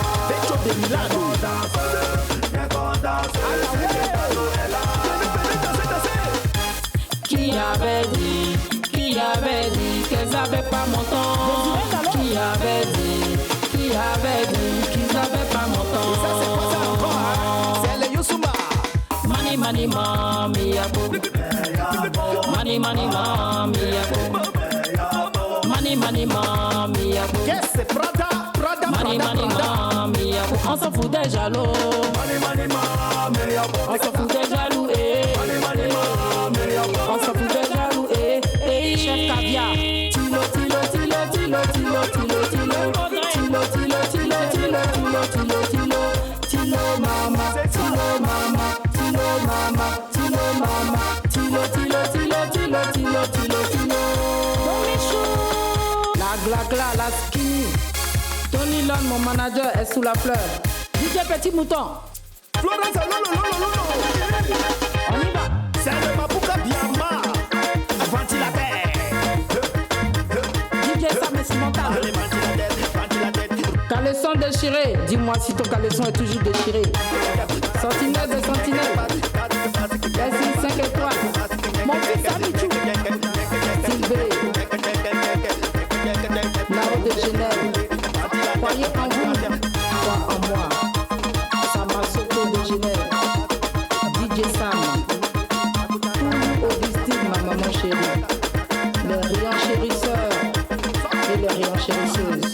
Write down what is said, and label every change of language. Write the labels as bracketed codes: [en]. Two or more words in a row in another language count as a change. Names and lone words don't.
[fr] Viens qu'on danse, Ayaloume est là. Qui avait dit qu'elles avaient pas mon temps? Qui avait dit qu'ils avaient pas mon temps? C'est le Youssouma. [ln] Mani mani mami yabo. Mani mani mami yabo. Mani mani mami yabo. [fr] Yes, c'est Prada. [ln] Mani mani mami yabo. [fr] On s'en fout des jaloux. On s'en fout des jaloux. On s'en fout des jaloux. Chef caviar. Tilo tilo tilo tilo tilo tilo tilo tilo tilo tilo tilo tilo tilo tilo mama tilo mama tilo mama tilo mama tilo tilo tilo tilo tilo tilo tilo. La gla la skinny. Tony Lon, mon manager, est sous la fleur. DJ Petit Mouton. Florence, On y va. c'est le Mapuka Biama. Ventilateur. DJ Sam est mental. Caleçon déchiré. Dis-moi si ton caleçon est toujours déchiré. Sentinelle de sentinelle. Merci 5 étoiles. Mon fils Amichou. Sylvé. Naro de Genève. Croyez en vous. Crois en moi. Samasoto de Genève. DJ Sam. Augustine, ma maman chérie. Les rayons chérisseurs et les rayons chérisseuses.